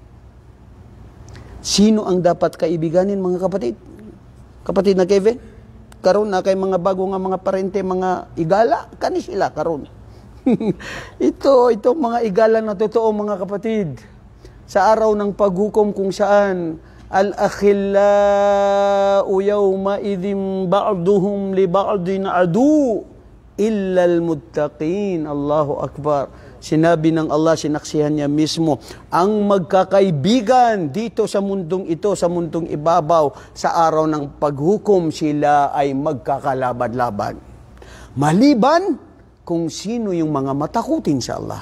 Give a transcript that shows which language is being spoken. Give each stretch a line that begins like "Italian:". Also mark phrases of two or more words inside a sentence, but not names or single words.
Filipino: Sino ang dapat kaibiganin, mga kapatid?
Cebuano: Kapatid na Kevin, karon na kay mga bago nga mga parente, mga igala, kani sila karon.
Filipino: ito mga igala na totoo, mga kapatid. Sa araw ng paghukom kung saan
Arabic: الأخلاء يومئذ بعضهم لبعض عدو إلا المتقين. الله أكبر.
Filipino: Sinabi ng Allah, sinaksihan niya mismo, ang magkakaibigan dito sa mundong ito, sa mundong ibabaw, sa araw ng paghukom, sila ay magkakalabad-laban. Maliban kung sino yung mga matakutin sa Allah.